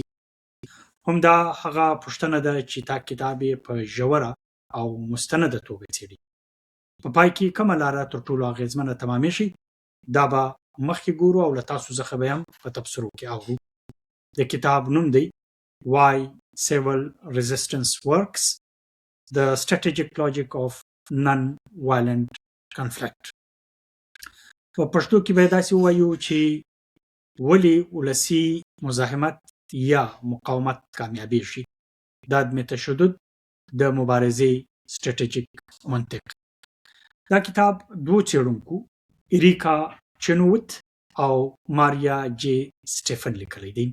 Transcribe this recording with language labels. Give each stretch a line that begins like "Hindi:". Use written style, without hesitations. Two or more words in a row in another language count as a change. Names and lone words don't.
Pashto: همدا هغه پوښتنه ده چې دا کتاب یې په ژوره او مستنده توګه څېړي. په پای کې کومه لاره تر ټولو اغیزمنه تمامېږي، دا به مخکې ګورو او له تاسو څخه به هم په تبصرو کې اورو. د کتاب نوم دی Why Civil Resistance Works: The Strategic Logic of Non-Violent Conflict. په پښتو کې به داسې ووایو چې ولې ولسي مزاحمت یا مقاومت کامیابېږي، د عدم تشدد د مبارزې سټریټیجیک منطق. دا کتاب دوو څېړونکو، اریکا چنووت او ماریا جې سټیفن لیکلی دی.